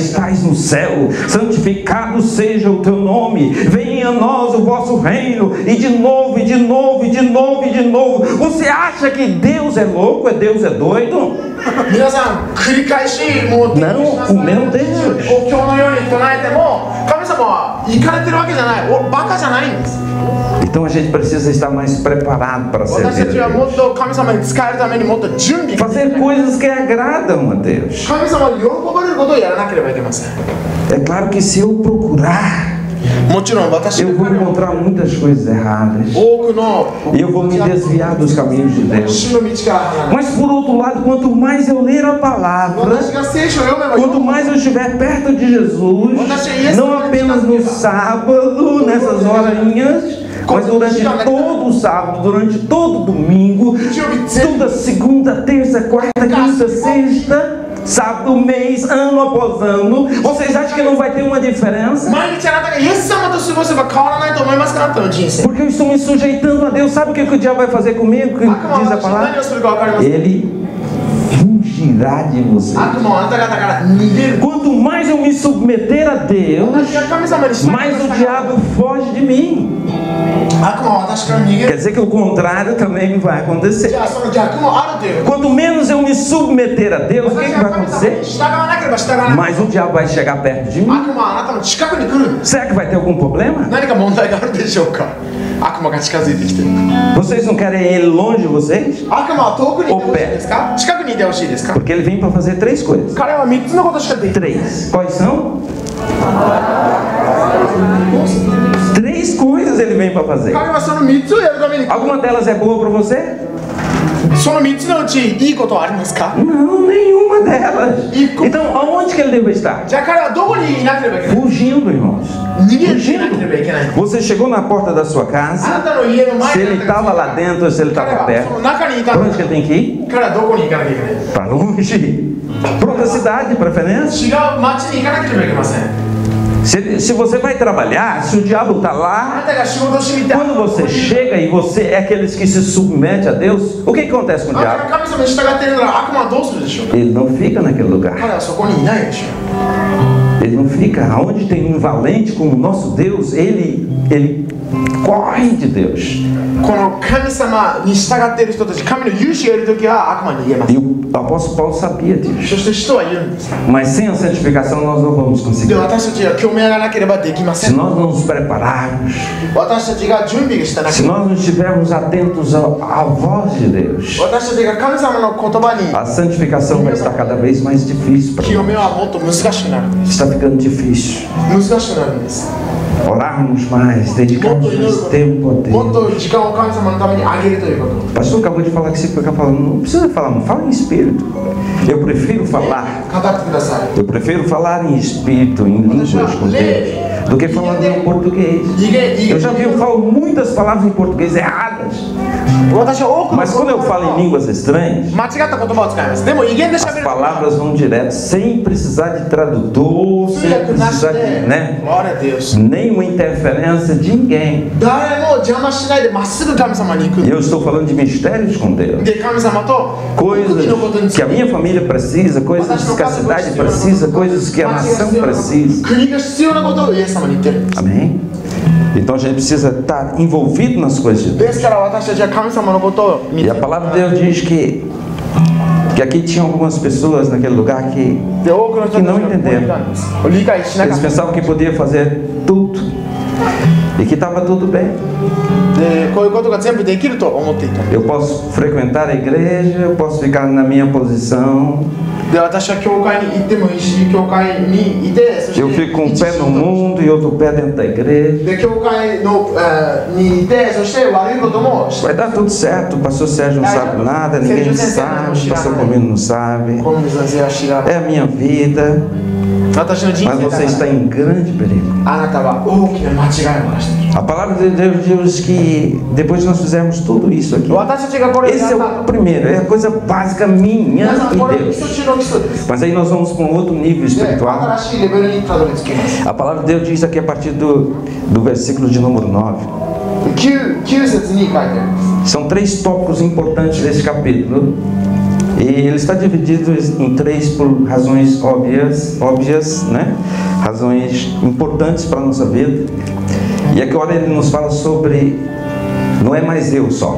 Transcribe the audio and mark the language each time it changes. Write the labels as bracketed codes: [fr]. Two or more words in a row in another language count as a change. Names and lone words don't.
[pt] estais no céu, santificado seja o teu nome, venha a nós o vosso reino, e de novo, e de novo, e de novo, e de novo. Você acha que Deus é louco, Deus é doido? [ja] 皆さん繰り返しもう [pt] Não, o meu Deus. [ja] お経のように唱えても神様は行かれてるわけじゃないおバカじゃないんです [pt] Então a gente precisa estar mais preparado para [ja] 私 [pt] servir [ja] たちは [pt] a [ja] も [pt] Deus. [ja] っと神様に使えるためにもっと準備が [pt] Fazer coisas que agradam a Deus. [ja] 神様に喜ばれることをやらなければいけません [pt] É claro que se eu procurar, [ja] もちろん私 [pt] eu vou encontrar muitas coisas erradas. [ja] 多くの [pt] E eu vou me desviar dos caminhos de Deus. [ja] 主の道から離れ [pt] Mas por outro lado, quanto mais eu ler a palavra, [ja] 私が聖書を読めば [pt] quanto mais eu estiver perto de Jesus, não apenas no sábado, nessas horinhas, mas durante todo o sábado, durante todo o domingo, toda segunda, terça, quarta, quinta, sexta, sábado, mês, ano após ano, vocês acham que não vai ter uma diferença? [ja] 毎日あなたがイエス様と過ごせば変わらないと思いますかあなたの人生 [pt] Porque eu estou me sujeitando a Deus. Sabe o que o diabo vai fazer comigo? Que [ja] 悪魔は [pt] diz a [ja] 私は何 [pt] palavra? [ja] をするか分かりますか [pt] Ele fugirá de você. [ja] 悪魔はあなた方から逃げる [pt] Quanto mais eu me submeter a Deus, [ja] 私が神様に従い [pt] mais [ja] ま [pt] o [ja] した [pt] diabo foge de mim. [ja] 悪魔は私から逃げ [pt] Quer [ja] る [pt] dizer que o contrário também vai [ja] じ [pt] acontecer. [ja] ゃあその逆もあるということ [pt] Quanto menos eu me submeter a Deus, o que, [ja] 私 [pt] que [ja] が [pt] vai [ja] 神様 [pt] acontecer? [ja] に従わなければ従わない [pt] Mais o diabo vai chegar perto de mim. [ja] 悪魔はあなたの近くに来るんです [pt] Será que vai ter algum problema? [ja] 何か問題があるでしょうか悪魔が近づいてきてる [pt] Vocês não querem ele longe de vocês? [ja] 悪魔は遠くにいてほしいですか近くにいてほしいですか [pt] Porque ele vem para fazer 3 coisas. [ja] 彼は3つのことしかできない [pt] 3. Quais são? 3 coisas ele vem para fazer. [ja] 彼はその3つをやるために [pt] Alguma delas é boa para você? [ja] その3つのうちいいことはありますか [pt] Não, nenhuma delas. Então, aonde que ele deve estar? [ja] じゃあ彼はどこにいなければいけない [pt] Fugindo, irmãos. [ja] 逃げていなければいけない [pt] Você chegou na porta da sua [ja] あ [pt] casa, [ja] なたの家の前 [pt] se [ja] に [pt] ele estava lá dentro ou se ele [ja] 彼 [pt] estava [ja] はその [pt] perto, [ja] 中にいた [pt] para [ja] の [pt] onde que ele tem que ir? [ja] 彼はどこに行かなきゃいけない [pt] Para longe. Para outra cidade, de preferência. [ja] 違う町に行かなければいけません [pt] Se você vai trabalhar, se o diabo está [ja] あ [pt] lá, [ja] なたが仕事してみて [pt] quando você chega e você é aqueles que se submete a Deus, o que acontece com o [ja] あなた [pt] diabo? [ja] が神様に従っているなら悪魔はどうするでしょう [pt] Ele não fica naquele lugar. [ja] 彼はそこにいないでしょ [pt] Ele não fica. Aonde tem um valente como o nosso Deus, ele corre de Deus. [ja] この神様に従っている人たち神の勇士がいるときは悪魔に逃げます [pt] E o apóstolo Paulo sabia disso. [ja] そして人は言うんです [pt] Mas sem a santificação nós não vamos [ja] で [pt] conseguir. [ja] 私たちは興味がなければできませ [pt] Se [ja] ん [pt] nós não nos prepararmos, [ja] 私たちが準備してなけ [pt] se [ja] れば [pt] nós não estivermos atentos à voz de Deus, [ja] 私たちが神様の言葉に [pt] a santificação vai estar cada vez mais difícil para [ja] 清 [pt] nós. [ja] めはもっと難しくなるんです [pt] Está ficando difícil. [ja] 難しくなるんです [pt] Orarmos mais, dedicarmos mais tempo a [ja] もっ [pt] Deus. [ja] と時間を神様のためにあげるということ [pt] O pastor acabou de falar que você fica falando, não precisa falar, não fala em espírito. Eu prefiro falar. [ja] 語ってください [pt] Eu prefiro falar em espírito, em línguas com Deus, do que falando em português. Eu já vi, eu falo muitas palavras em português erradas. [ja] 私は多くの [pt] Mas quando eu falo em línguas estranhas, [ja] 間違った言葉を使いますでも威厳で [pt] as [ja] 喋る [pt] palavras vão direto, sem precisar de tradutor, [ja] 通 [pt] sem [ja] 訳なし [pt] precisar [ja] で [pt] de, né? Glória a Deus Nenhuma interferência de ninguém. [ja] 誰も邪魔しないでまっすぐ神様に行く [pt] E eu estou falando de mistérios com Deus. [ja] で神様と奥 [pt] Coisas [ja] 義のことにつ [pt] que [ja] い [pt] a [ja] て [pt] minha família precisa, coisas que a cidade precisa, coisas que a nação precisa. [ja] 国が必要なことをイエス様に言ってるんです [pt] Amém? Então a gente precisa estar envolvido nas coisas de Deus. [ja] ですから私たちは神様のことを見 [pt] E [ja] て [pt] a palavra de Deus diz que aqui tinha algumas pessoas naquele lugar que [ja] で多くの人たちがここにいたんです理解しなか [pt] eles [ja] った [pt] pensavam que podia fazer tudo e que estava tudo bem. [ja] でこういうことが全部できると思っていた [pt] Eu posso frequentar a igreja, eu posso ficar na minha posição, [ja] で私は教会に行ってもいいし教会にいてそして [pt] eu fico com um pé no mundo e outro pé dentro da igreja. [ja] で教会の、にいてそして悪いことも [pt] Vai dar tudo certo, o pastor Sérgio não sabe nada, ninguém sabe, o pastor Comino não sabe. [ja] この先生は知らない [pt] É a minha vida, [ja] 私の人 [pt] mas [ja] 生 [pt] você [ja] だ [pt] está [ja] から [pt] em grande perigo. [ja] あなたは大きな間違いを犯している [pt] A palavra de Deus diz que depois de nós fizermos tudo isso aqui, [ja] 私たちがこれをや [pt] esse [ja] っ [pt] é [ja] た [pt] o primeiro, é a coisa básica minha [ja] 皆さんこれ [pt] e [ja] 基 [pt] Deus. [ja] 礎中の基礎です [pt] Mas aí nós vamos para um outro nível [ja] で [pt] espiritual. [ja] 新しいレベルにたどり着きます [pt] A palavra de Deus diz aqui a partir do versículo de número 9. [ja] 9 節に書いてあります [pt] São 3 tópicos importantes desse capítulo. E ele está dividido em 3 por razões óbvias, né? Razões importantes para a nossa vida. E agora ele nos fala sobre, não é mais eu só.